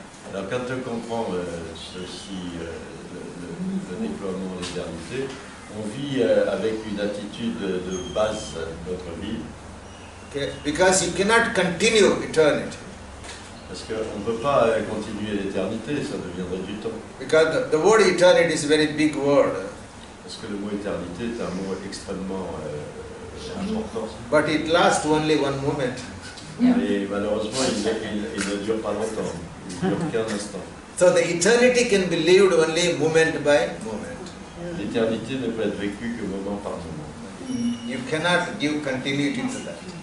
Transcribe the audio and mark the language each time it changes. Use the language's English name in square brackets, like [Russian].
[French] Alors quand on comprend ceci, le déploiement de l'éternité, on vit avec une attitude de base de notre vie. [English] Okay? Because you cannot continue eternity. [French] Parce qu'on ne peut pas continuer l'éternité, ça deviendrait du temps. [English] Because the word eternity is a very big word. [French] Parce que le mot éternité est un mot extrêmement important. [English] But it lasts only one moment. [French] Et malheureusement, il ne dure pas longtemps. Il ne dure qu'un instant. [English] So the eternity can be lived only moment by moment. [French] L'éternité ne peut être vécue que moment par moment. [English] You cannot give continuity to that.